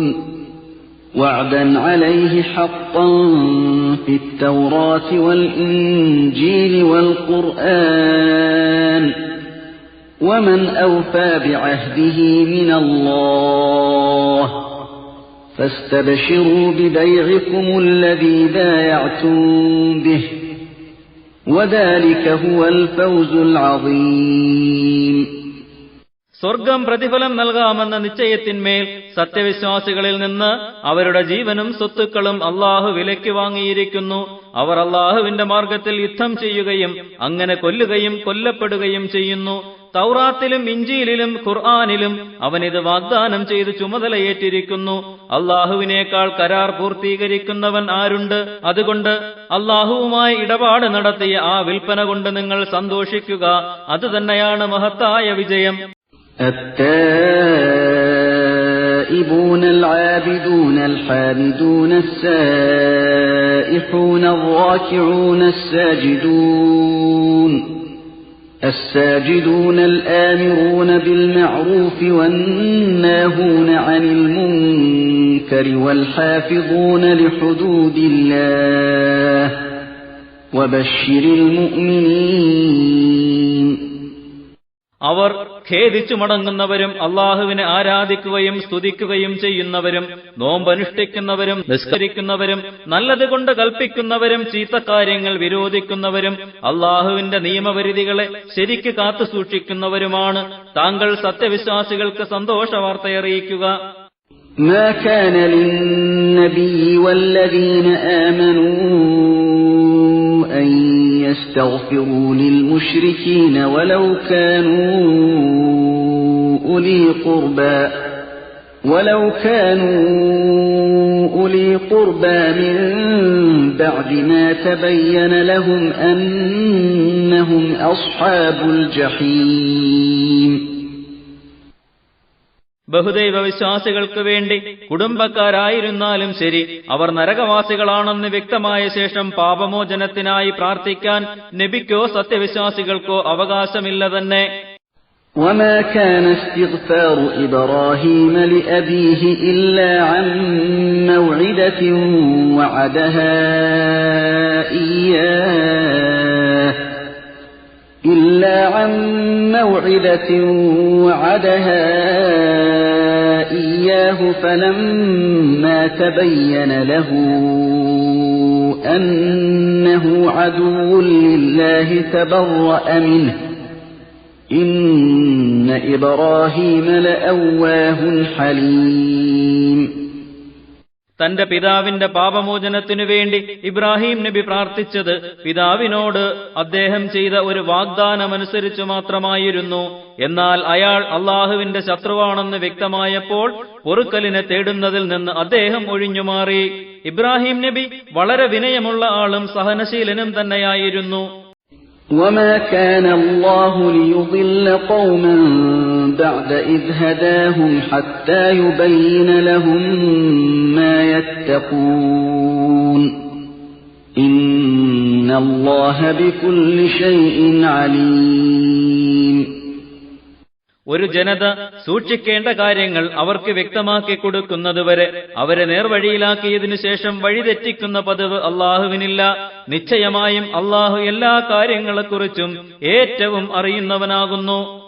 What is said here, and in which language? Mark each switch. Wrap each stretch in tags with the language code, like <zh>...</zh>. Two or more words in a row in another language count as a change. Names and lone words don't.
<ar>وعدا عليه حقا في التوراة والإنجيل والقرآن ومن أوفى بعهده من الله فاستبشروا ببيعكم الذي بايعتم به وذلك هو الفوز العظيم.</ar> <ml>സ്വർഗം പ്രതിഫലം നൽകാമെന്ന നിശ്ചയത്തിന്മേൽ സത്യവിശ്വാസികളിൽ നിന്ന് അവരുടെ ജീവനും സ്വത്തുക്കളും അള്ളാഹു വിലയ്ക്ക് വാങ്ങിയിരിക്കുന്നു. അവർ അള്ളാഹുവിന്റെ മാർഗത്തിൽ യുദ്ധം ചെയ്യുകയും അങ്ങനെ കൊല്ലുകയും കൊല്ലപ്പെടുകയും ചെയ്യുന്നു. തൗറാത്തിലും ഇഞ്ചീലിലും ഖുർആനിലും അവനിത് വാഗ്ദാനം ചെയ്ത് ചുമതലയേറ്റിരിക്കുന്നു. അള്ളാഹുവിനേക്കാൾ കരാർ പൂർത്തീകരിക്കുന്നവൻ ആരുണ്ട്? അതുകൊണ്ട് അള്ളാഹുവുമായി ഇടപാട് നടത്തിയ ആ വിൽപ്പന കൊണ്ട് നിങ്ങൾ സന്തോഷിക്കുക. അതുതന്നെയാണ് മഹത്തായ വിജയം.</ml> <ar>التائبون العابدون الحامدون السائحون الراكعون الساجدون الآمرون بالمعروف والناهون عن المنكر والحافظون لحدود الله وبشر المؤمنين.</ar> <ml>അവർ ഖേദിച്ചു മടങ്ങുന്നവരും അള്ളാഹുവിനെ ആരാധിക്കുകയും സ്തുതിക്കുകയും ചെയ്യുന്നവരും നോമ്പനുഷ്ഠിക്കുന്നവരും നിസ്കരിക്കുന്നവരും നല്ലതുകൊണ്ട് കൽപ്പിക്കുന്നവരും ചീത്തക്കാര്യങ്ങൾ വിരോധിക്കുന്നവരും അള്ളാഹുവിന്റെ നിയമപരിധികളെ ശരിക്ക് കാത്തുസൂക്ഷിക്കുന്നവരുമാണ് താങ്കൾ സത്യവിശ്വാസികൾക്ക് സന്തോഷവാർത്തയറിയിക്കുക.</ml> <ar>ما كان للنبي والذين آمنوا أن يستغفروا للمشركين ولو كانوا أولي قربى من بعد ما تبين لهم أنهم أصحاب الجحيم.</ar> <ml>ബഹുദൈവ വിശ്വാസികൾക്ക് വേണ്ടി കുടുംബക്കാരായിരുന്നാലും ശരി, അവർ നരകവാസികളാണെന്ന് വ്യക്തമായ ശേഷം പാപമോചനത്തിനായി പ്രാർത്ഥിക്കാൻ നബിക്കോ സത്യവിശ്വാസികൾക്കോ അവകാശമില്ല തന്നെ.</ml> <ar>وما كان استغفار إبراهيم لأبيه إلا عن موعدة وعدها إياه فلما تبين له أنه عدو لله تبرأ منه إن إبراهيم لأواه حليم.</ar> <ml>തന്റെ പിതാവിന്റെ പാപമോചനത്തിനു വേണ്ടി ഇബ്രാഹിം നബി പ്രാർത്ഥിച്ചത് പിതാവിനോട് അദ്ദേഹം ചെയ്ത ഒരു വാഗ്ദാനമനുസരിച്ചു മാത്രമായിരുന്നു. എന്നാൽ അയാൾ അള്ളാഹുവിന്റെ ശത്രുവാണെന്ന് വ്യക്തമായപ്പോൾ പൊറുക്കലിനെ തേടുന്നതിൽ നിന്ന് അദ്ദേഹം ഒഴിഞ്ഞുമാറി. ഇബ്രാഹിം നബി വളരെ വിനയമുള്ള ആളും സഹനശീലനും തന്നെയായിരുന്നു.</ml> <ar>وما كان الله ليضل قوما بعد إذ هداهم حتى يبين لهم ما يتقون إن الله بكل شيء عليم.</ar> <ml>ഒരു ജനത സൂക്ഷിക്കേണ്ട കാര്യങ്ങൾ അവർക്ക് വ്യക്തമാക്കി കൊടുക്കുന്നതുവരെ അവരെ നേർവഴിയിലാക്കിയതിനു ശേഷം വഴിതെറ്റിക്കുന്ന പതിവ് അള്ളാഹുവിനില്ല. നിശ്ചയമായും അള്ളാഹു എല്ലാ കാര്യങ്ങളെക്കുറിച്ചും ഏറ്റവും അറിയുന്നവനാകുന്നു.</ml>